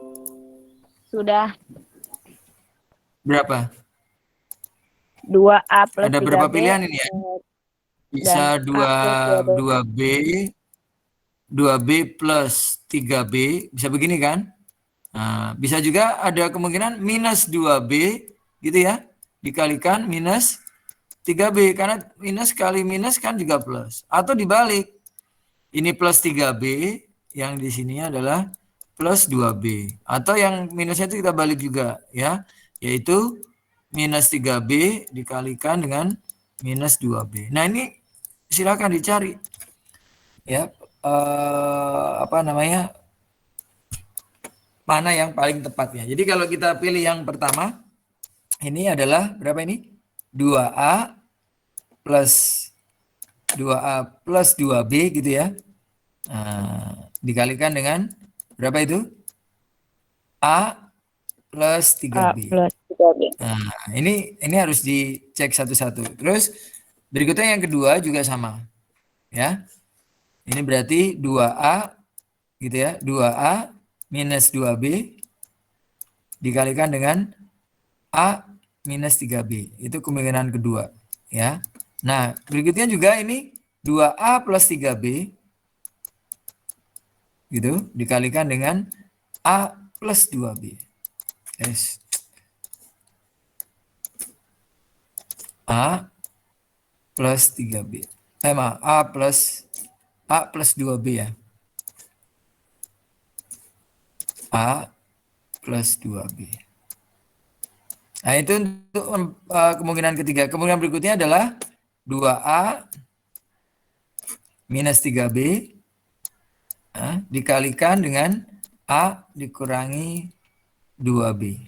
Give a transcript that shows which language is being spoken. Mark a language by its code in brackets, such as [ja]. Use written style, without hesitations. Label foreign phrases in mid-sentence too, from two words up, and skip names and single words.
[id] Sudah. Berapa? 2A plus Ada 3B. berapa pilihan ini ya? Bisa Dan A plus 2B, 2B plus 3B, bisa begini kan? Nah, bisa juga ada kemungkinan minus 2B, gitu ya, dikalikan minus 3B, karena minus kali minus kan juga plus. Atau dibalik, ini plus 3B, yang di sini adalah plus 2B. Atau yang minusnya itu kita balik juga, ya, yaitu minus 3B dikalikan dengan minus 2B. Nah, ini silakan dicari. Ya, apa namanya, mana yang paling tepatnya. Jadi kalau kita pilih yang pertama, ini adalah berapa ini? 2A plus 2A plus 2B gitu ya. Nah, dikalikan dengan berapa itu? A plus 3B. A plus 3B. Nah, ini harus dicek satu-satu. Terus berikutnya yang kedua juga sama. Ya. Ini berarti 2A gitu ya. 2A minus 2B dikalikan dengan A minus 3B. Itu kemungkinan kedua. Ya. Nah, berikutnya juga ini 2A plus 3B gitu dikalikan dengan A plus 2B. Yes. A plus 3B. A plus A plus 2B ya. A plus 2B. Nah, itu untuk kemungkinan ketiga. Kemungkinan berikutnya adalah 2A minus 3B dikalikan dengan A dikurangi 2B.